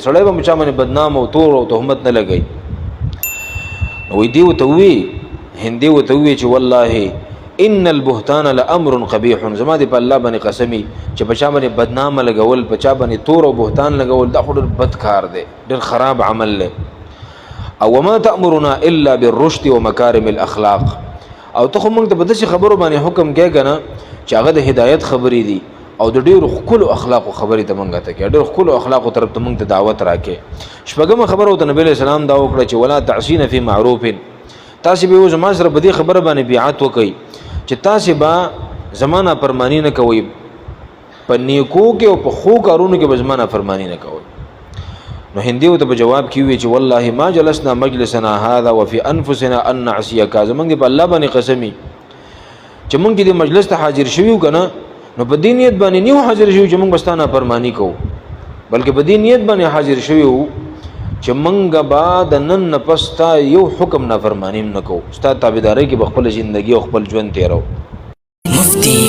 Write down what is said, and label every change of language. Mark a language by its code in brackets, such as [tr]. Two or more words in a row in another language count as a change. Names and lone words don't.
[ps] سړی به په چا باندې بدنام او تور او تهمت نه لګوي. نو دې ورته ووایي، هندي ورته ووایي چې [ar] والله ان البهتان لامر قبیح، [ps] زما دې په الله باندې قسمي چې په چا باندې بدنامه لګول، په چا باندې تور او بهتان لګول، دا خو ډېر بد کار دی، ډېر خراب عمل دی. [ar] او وما تأمرنا الا بالرشد ومكارم الاخلاق، [ps] او ته خو موږ ته په داسې خبرو باندې حکم کوې که نه چې هغه د هدایت خبرې دي او د ډېرو ښکلو اخلاقو خبرې ته موږ ته کوې، ډېرو ښکلو اخلاقو طرف ته موږ ته دعوت راکې. شپږمه خبره ورته نبي علیه السلام دا وکړه چې [ar] ولا تعصین فی معروف، [ps] تاسې به یو زما سره په دې خبره باندې بیعت وکئ چې تاسې به زما نافرماني نه کوئ، په نیکو کې او په ښو کارونو کې به زما نافرماني نه کوئ. نو هندي ورته په جواب کې ووایي چې [ar] والله ما جلسنا مجلسنا هذا وفي انفسنا ان نعصيك، [ps] زمونږ په الله باندې قسمي چې مونږ دې مجلس ته حاضر شوي یو که نه، نو په دې نیت باندې نه یو حاضر شوي چې مونږ به ستا نافرماني کوو، بلکې په دې نیت باندې حاضر شوي وو چې مونږ به د نن نه پس ستا یو حکم نافرماني نه کوو، ستا تابعدارۍ کې به خپله زندګي او خپل ژوند تېرو.